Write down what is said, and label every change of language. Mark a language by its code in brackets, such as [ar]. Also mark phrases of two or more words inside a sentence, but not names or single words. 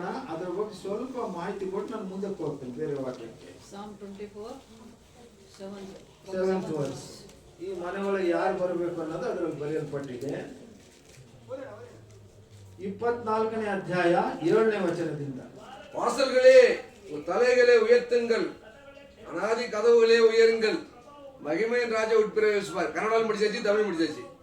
[kn] ಅದರ ಬಗ್ಗೆ ಸ್ವಲ್ಪ ಮಾಹಿತಿ ಕೊಟ್ಟು ನಾನು ಮುಂದಕ್ಕೆ ಹೋಗ್ತೇನೆ ಬೇರೆ ವಾಕ್ಯಕ್ಕೆ. [en] seventh verse. [kn] ಈ ಮನೆ ಒಳಗೆ ಯಾರು ಬರಬೇಕು ಅನ್ನೋದು ಅದರಲ್ಲಿ ಬರೆಯಲ್ಪಟ್ಟಿದೆ. 24ನೇ ಅಧ್ಯಾಯ 7ನೇ ವಚನದಿಂದ. [ta] வாசல்களே தலைகளை உயர்த்துங்கள், அனாதி கதவுகளே உயருங்கள், மகிமையின் ராஜா உட்பிரவேசிப்பார். கன்னடம் முடிச்சாச்சு, தமிழ் முடிச்சாச்சு.